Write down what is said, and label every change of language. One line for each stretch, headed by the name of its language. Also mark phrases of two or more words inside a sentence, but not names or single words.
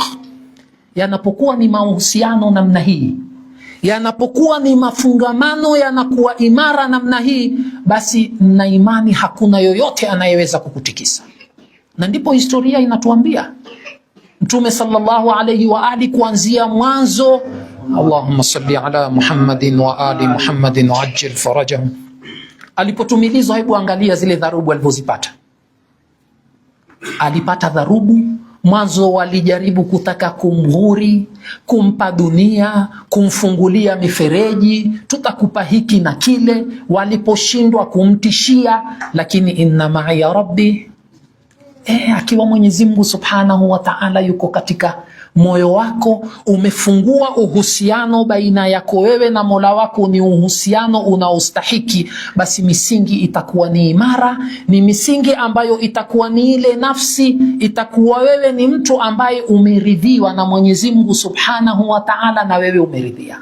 Swahili: Yanapokuwa ni mahusiano namna hii, yanapokuwa ni mafungamano yanakuwa imara namna hii, basi na imani hakuna yoyote anayeweza kukutikisa. Na ndipo historia inatuambia Mtume
Arabic: صلى الله عليه وآله
Swahili: kuanzia mwanzo,
Arabic: اللهم صل على محمد وآل محمد وعجل فرجهم,
Swahili: alipotumilizwa, hebu angalia zile dharubu alivyozipata. Alipata dharubu Mwanzo walijaribu kutaka kumghuri, kumpa dunia, kumfungulia mifereji, tutakupa hiki na kile. Waliposhindwa kumtishia, lakini
Arabic: إن معي ربي,
Swahili: akiwa Mwenyezi Mungu
Arabic: سبحانه وتعالى
Swahili: yuko katika moyo wako, umefungua uhusiano baina yako wewe na Mola wako, ni uhusiano unaostahiki, basi misingi itakuwa ni imara, ni misingi ambayo itakuwa ni ile nafsi, itakuwa wewe ni mtu ambaye umeridhiwa na Mwenyezi Mungu
Arabic: سبحانه وتعالى,
Swahili: na wewe umeridhia.